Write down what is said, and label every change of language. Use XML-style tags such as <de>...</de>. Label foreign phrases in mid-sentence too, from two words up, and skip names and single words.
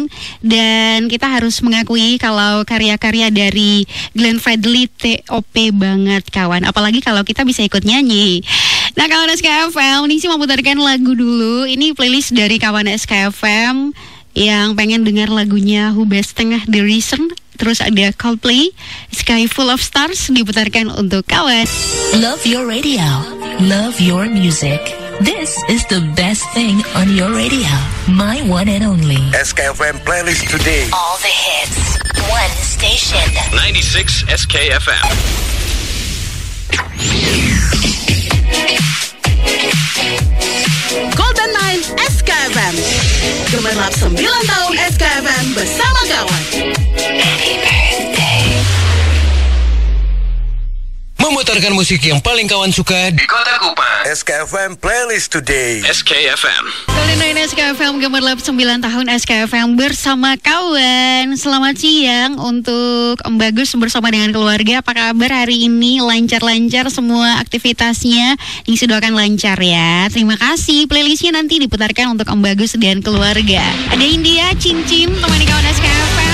<id>Dan kita harus mengakui kalau karya-karya dari Glenn Fredly TOP banget kawan. Apalagi kalau kita bisa ikut nyanyi. Nah kawan SKFM, ini sih memutarkan lagu dulu. Ini playlist dari kawan SKFM yang pengen dengar lagunya Who Best Tengah The Reason. Terus ada Coldplay, Sky Full of Stars diputarkan untuk kawan.</id> <en>Love your radio. Love your music. This is the best thing on your radio. My one and only. SKFM Playlist Today. All the hits. One station. 96 SKFM.</en> <id>Golden 9 SKFM, gemerlap 9 tahun SKFM bersama kawan. Memutarkan musik yang paling kawan suka Di Kota Kupang.</id> <en>SKFM Playlist Today SKFM.</en> <id>Golden 9 SKFM, gemerlap 9 tahun SKFM bersama kawan. Selamat siang untuk Om Bagus bersama dengan keluarga. Apa kabar hari ini? Lancar-lancar semua aktivitasnya? Didoakan lancar ya. Terima kasih. Playlistnya nanti diputarkan untuk Om Bagus dan keluarga. Ada India, Cincin, temani kawan SKFM.</id>